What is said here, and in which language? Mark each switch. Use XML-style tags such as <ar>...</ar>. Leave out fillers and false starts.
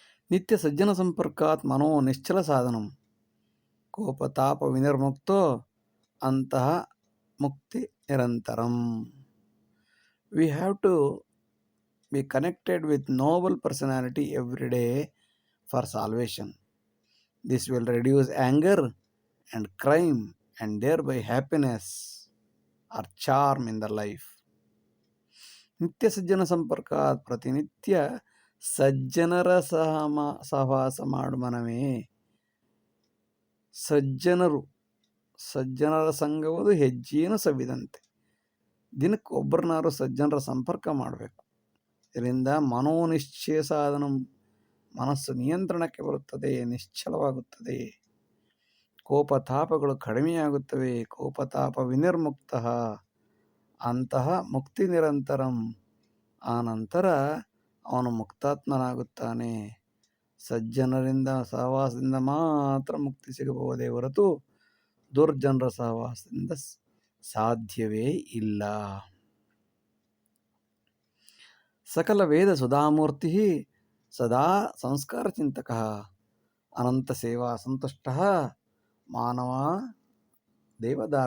<sa>ನಿತ್ಯ ಸಜ್ಜನ ಸಂಪರ್ಕಾತ್ ಮನೋ ನಿಶ್ಚಲ ಸಾಧನಂ ಕೋಪತಾಪ ವಿನಿರ್ಮುಕ್ತೋ ಅಂತಹ ಮುಕ್ತಿ ನಿರಂತರಂ.</sa> <en>We have to be connected with noble personality every day for salvation. This will reduce anger and crime and thereby happiness or charm in the life.</en> <sa>ನಿತ್ಯ ಸಜ್ಜನ ಸಂಪರ್ಕ,</sa> <kn>ಪ್ರತಿನಿತ್ಯ ಸಜ್ಜನರ ಸಹವಾಸ ಮಾಡು ಮನವೇ. ಸಜ್ಜನರ ಸಂಘವುದು ಹೆಜ್ಜೆಯನ್ನು ಸವಿದಂತೆ. ದಿನಕ್ಕೆ ಒಬ್ಬರನ್ನಾರು ಸಜ್ಜನರ ಸಂಪರ್ಕ ಮಾಡಬೇಕು. ಇದರಿಂದ</kn> <sa>ಮನೋನಿಶ್ಚಯ ಸಾಧನ,</sa> <kn>ಮನಸ್ಸು ನಿಯಂತ್ರಣಕ್ಕೆ ಬರುತ್ತದೆ, ನಿಶ್ಚಲವಾಗುತ್ತದೆ, ಕೋಪತಾಪಗಳು ಕಡಿಮೆಯಾಗುತ್ತವೆ.</kn> <sa>ಕೋಪತಾಪ ವಿನಿರ್ಮುಕ್ತ ಅಂತಹ ಮುಕ್ತಿ ನಿರಂತರಂ.</sa> <kn>ಆ ನಂತರ ಅವನು ಮುಕ್ತಾತ್ಮನಾಗುತ್ತಾನೆ. ಸಜ್ಜನರಿಂದ ಸಹವಾಸದಿಂದ ಮಾತ್ರ ಮುಕ್ತಿ ಸಿಗಬಹುದೇ ಹೊರತು ದುರ್ಜನರ ಸಹವಾಸದಿಂದ ಸಾಧ್ಯವೇ ಇಲ್ಲ.</kn> <sa>ಸಕಲ ವೇದ ಸುಧಾಮೂರ್ತಿ ಸದಾ ಸಂಸ್ಕಾರ ಚಿಂತಕ ಅನಂತ ಸೇವಾ ಸಂತುಷ್ಟ ಮಾನವ ದೇವ</sa>